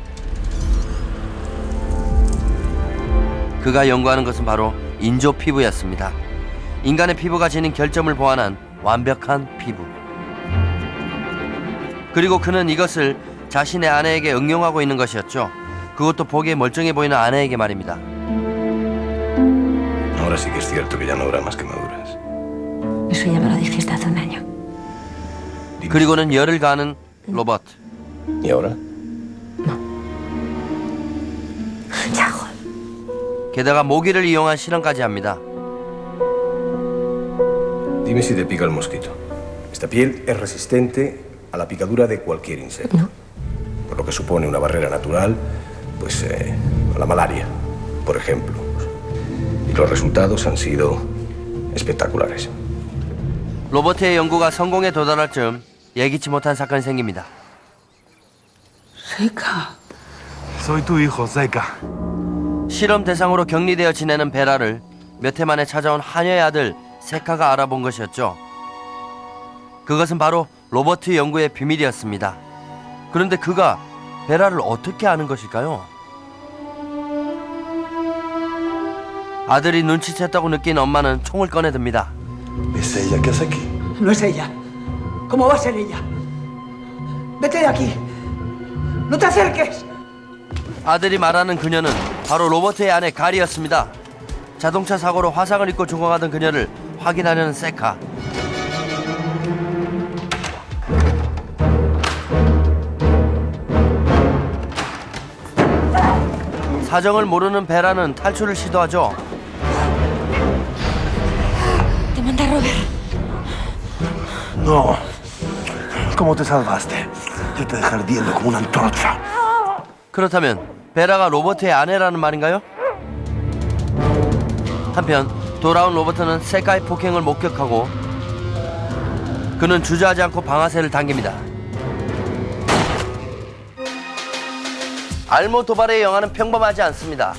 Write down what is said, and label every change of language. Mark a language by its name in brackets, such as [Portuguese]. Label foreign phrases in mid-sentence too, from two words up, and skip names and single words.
[Korean] 그가 연구하는 것은 바로 인조 피부였습니다. 인간의 피부가 지닌 결점을 보완한 완벽한 피부. 그리고 그는 이것을 자신의 아내에게 응용하고 있는 것이었죠. 그것도 보기에 멀쩡해 보이는 아내에게 말입니다. [Spanish] Ahora sí que es cierto que ya no habrá más quemaduras. Eso ya me lo dijiste hace un año. [Korean] 그리고는 열을 가하는 로버트. [Spanish] ¿Y ahora? Ya, [Korean] 게다가 모기를 이용한 실험까지 합니다. [Spanish] Dime si te pica el mosquito. Esta piel es resistente a la picadura de cualquier insecto. Por lo que supone una barrera natural, pues, a la malaria, por ejemplo. Y los resultados han sido espectaculares. [Korean] 로버트의 연구가 성공에 도달할 즈음 예기치 못한 사건이 생깁니다. [Spanish] Seca. Soy tu hijo, Seca. [Korean] 실험 대상으로 격리되어 지내는 베라를 몇 해 만에 찾아온 하녀의 아들 세카가 알아본 것이었죠. 그것은 바로 로버트 연구의 비밀이었습니다. 그런데 그가 베라를 어떻게 아는 것일까요? 아들이 눈치챘다고 느낀 엄마는 총을 꺼내듭니다. [Spanish] ¿Es ella? ¿Qué hace aquí? No es ella. ¿Cómo va a ser ella? Vete de aquí. No te acerques. [Korean] 아들이 말하는 그녀는 바로 로버트의 아내 가리였습니다. 자동차 사고로 화상을 입고 죽어가던 그녀를 확인하려는 세카. 사정을 모르는 베라는 탈출을 시도하죠. [Spanish] Te mandaron. No. ¿Cómo te salvaste? Yo te dejé ardiendo como una antorcha. [Korean] 그렇다면 베라가 로버트의 아내라는 말인가요? 한편 돌아온 로버트는 세카의 폭행을 목격하고 그는 주저하지 않고 방아쇠를 당깁니다. 알모도바르의 영화는 평범하지 않습니다.